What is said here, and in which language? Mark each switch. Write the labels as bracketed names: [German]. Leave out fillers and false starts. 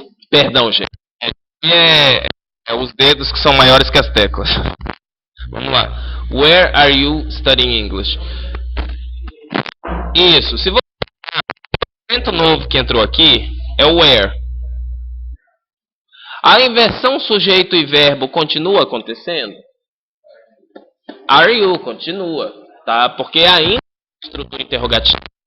[Portuguese] Perdão, gente. É os dedos que são maiores que as teclas. Vamos lá. [English] Where are you studying English? [Portuguese] Isso. Se você... O elemento novo que entrou aqui é o where. A inversão sujeito e verbo continua acontecendo? Are you continua, tá? Porque ainda é estrutura interrogativa.